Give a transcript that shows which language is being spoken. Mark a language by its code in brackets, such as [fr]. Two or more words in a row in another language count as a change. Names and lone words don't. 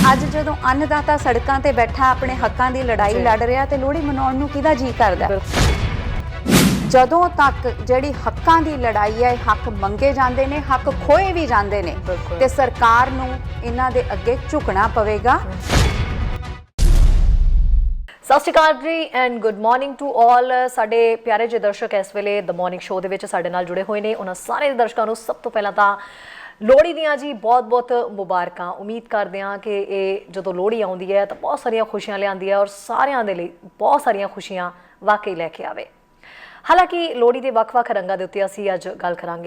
[pa] ਅੱਜ ਜਦੋਂ ਅੰਨਦਾਤਾ ਸੜਕਾਂ ਤੇ ਬੈਠਾ ਆਪਣੇ ਹੱਕਾਂ ਦੀ ਲੜਾਈ ਲੜ ਰਿਹਾ ਤੇ ਲੋਹੜੀ ਮਨਾਉਣ ਨੂੰ ਕਿਹਦਾ ਜੀ ਕਰਦਾ। ਜਦੋਂ ਤੱਕ ਜਿਹੜੀ ਹੱਕਾਂ ਦੀ ਲੜਾਈ ਹੈ, ਹੱਕ ਮੰਗੇ ਜਾਂਦੇ ਨੇ, ਹੱਕ ਖੋਏ ਭੀ ਜਾਂਦੇ ਨੇ, ਤੇ ਸਰਕਾਰ ਨੂੰ ਇਨ੍ਹਾਂ ਦੇ ਅੱਗੇ ਝੁਕਣਾ ਪਵੇਗਾ। ਸਤਿ ਸ੍ਰੀ ਅਕਾਲ ਜੀ [en] and good morning to all. [pa] ਸਾਡੇ ਪਿਆਰੇ ਜੇ ਦਰਸ਼ਕ ਇਸ ਵੇਲੇ ਦ ਮੌਰਨਿੰਗ ਸ਼ੋਅ ਦੇ ਵਿਚ ਸਾਡੇ ਨਾਲ ਜੁੜੇ ਹੋਏ ਨੇ, ਉਨ੍ਹਾਂ ਸਾਰੇ ਦਰਸ਼ਕਾਂ ਨੂੰ ਸਭ ਤੋਂ ਪਹਿਲਾਂ ਤਾਂ ਲੋਹੜੀ ਦੀਆਂ ਜੀ ਬਹੁਤ ਬਹੁਤ ਮੁਬਾਰਕਾਂ। ਉਮੀਦ ਕਰਦੇ ਹਾਂ ਕਿ ਇਹ ਜਦੋਂ ਲੋਹੜੀ ਆਉਂਦੀ ਹੈ ਤਾਂ ਬਹੁਤ ਸਾਰੀਆਂ ਖੁਸ਼ੀਆਂ ਲਿਆਉਂਦੀ ਹੈ ਔਰ ਸਾਰਿਆਂ ਦੇ ਲਈ ਬਹੁਤ ਸਾਰੀਆਂ ਖੁਸ਼ੀਆਂ ਵਾਕਈ ਲੈ ਕੇ ਆਵੇ। ਹਾਲਾਂਕਿ ਲੋਹੜੀ ਕੇ ਵੱਖ-ਵੱਖ ਰੰਗਾਂ ਦੇ ਉੱਤੇ ਅਸੀਂ ਅੱਜ ਗੱਲ ਕਰਾਂਗੇ।